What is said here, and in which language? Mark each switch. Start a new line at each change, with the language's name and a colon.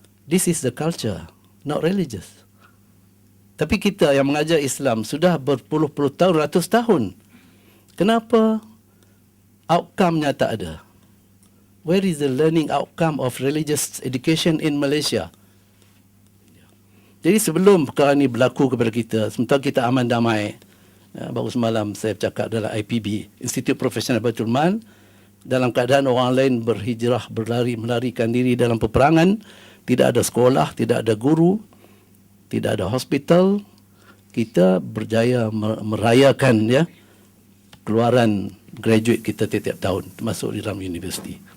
English: This is the culture, not religious.
Malay: Tapi kita yang mengajar Islam sudah berpuluh-puluh tahun, ratus tahun. Kenapa outcome-nya tak ada?
English: Where is the learning outcome of religious education in Malaysia?
Malay: Jadi sebelum perkara ini berlaku kepada kita, sementara kita aman damai, baru semalam saya bercakap dalam IPB, Institut Profesional Baitul Mal, dalam keadaan orang lain berhijrah, melarikan diri dalam peperangan, tidak ada sekolah, tidak ada guru, tidak ada hospital, kita berjaya merayakan keluaran graduate kita tiap-tiap tahun, termasuk di dalam universiti.